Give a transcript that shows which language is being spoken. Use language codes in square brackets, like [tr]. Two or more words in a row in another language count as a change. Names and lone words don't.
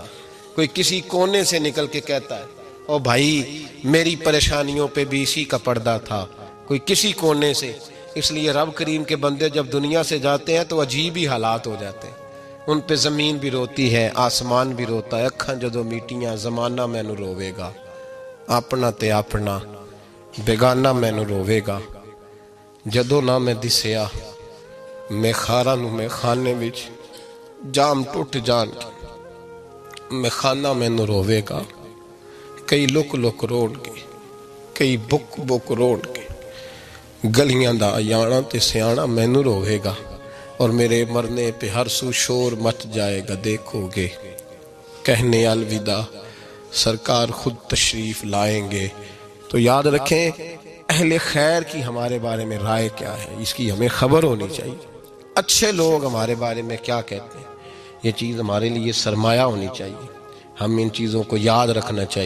[ur] کوئی کسی کونے سے نکل کے کہتا ہے او بھائی میری پریشانیوں پہ بھی اسی کا پردہ تھا۔ کوئی کسی کونے سے۔ اس لیے رب کریم کے بندے جب دنیا سے جاتے ہیں تو عجیب ہی حالات ہو جاتے ہیں، ان پہ زمین بھی روتی ہے، آسمان بھی روتا ہے۔ [pa] اکھاں جدوں میٹیاں زمانہ مینوں روے گا، اپنا تے اپنا بیگانہ مینوں روے گا۔ جدوں نہ میں دسیا میں خاراں نوں میں خانے وچ جام ٹوٹ جان میں خانہ مینوں روے گا۔ کئی لک لک روڑ کے، کئی بک بک روڑ کے، گلیاں دا یانا تے سیانا مینوں روے گا، [ur] اور میرے مرنے پہ ہر سو شور مچ جائے گا، دیکھو گے کہنے الوداع سرکار خود تشریف لائیں گے۔ تو یاد رکھیں اہل خیر کی ہمارے بارے میں رائے کیا ہے، اس کی ہمیں خبر ہونی چاہیے۔ اچھے لوگ ہمارے بارے میں کیا کہتے ہیں، یہ چیز ہمارے لیے سرمایہ ہونی چاہیے، ہم ان چیزوں کو یاد رکھنا چاہیے۔